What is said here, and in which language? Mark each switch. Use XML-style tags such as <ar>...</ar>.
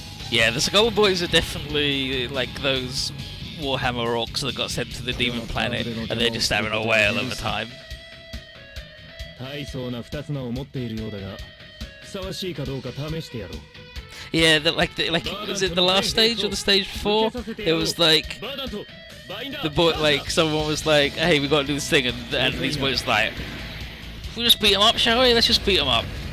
<en>Yeah, the Skull Boys are definitely like those Warhammer orcs that got sent to the Demon Planet and they're just having a whale of a time.</en> <ja>大層な二つ名を持っているようだが、ふさわしいかどうか試してやろう。</ja> <en>Yeah, was it the last stage or the stage before? It was like the boy, like someone was like, "Hey, we got to do this thing," and these boys like, "We'll just beat him up, shall we? Let's just beat him up."</en>